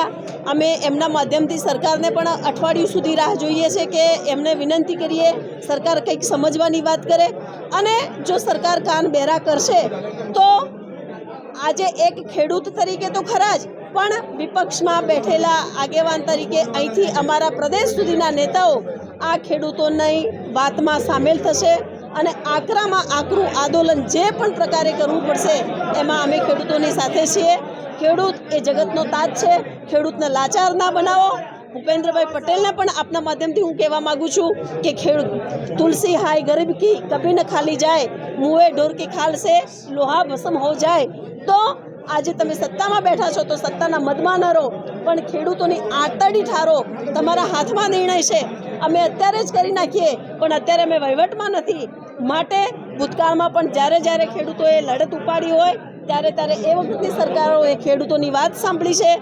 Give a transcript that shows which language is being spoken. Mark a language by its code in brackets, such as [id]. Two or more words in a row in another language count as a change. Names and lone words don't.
[gu] અમે એમના માધ્યમથી સરકારને પણ અઠવાડિયું સુધી રાહ જોઈએ છે કે એમને વિનંતી કરીએ સરકાર કંઈક સમજવાની વાત કરે અને જો સરકાર કાન બહેરા કરશે તો આજે એક ખેડૂત તરીકે તો ખરા જ, પણ વિપક્ષમાં બેઠેલા આગેવાન તરીકે અહીંથી અમારા પ્રદેશ સુધીના નેતાઓ આ ખેડૂતોની વાતમાં સામેલ થશે અને આકરામાં આકરું આંદોલન જે પણ પ્રકારે કરવું પડશે એમાં અમે ખેડૂતોની સાથે છીએ। ખેડૂત એ જગતનો તાજ છે, ખેડૂતને લાચાર ના બનાવો। ભૂપેન્દ્રભાઈ પટેલને પણ આપના માધ્યમથી હું કહેવા માગું છું કે [hi] तुलसी हाय गरीब की कभी न खाली जाय, मुए ढोर की खाल से लोहा भस्म हो जाए। [gu] તો આજે તમે સત્તામાં બેઠા છો તો સત્તાના મદમાં ન રહો, પણ ખેડૂતોની આંતરડી ઠારો, તમારા હાથમાં નિર્ણય છે। અમે અત્યારે જ કરી નાખીએ, પણ અત્યારે અમે વહીવટમાં નથી, માટે ભૂતકાળમાં પણ જ્યારે ખેડૂતોએ લડત ઉપાડી હોય ત્યારે એ વખતની સરકારોએ ખેડૂતોની વાત સાંભળી છે।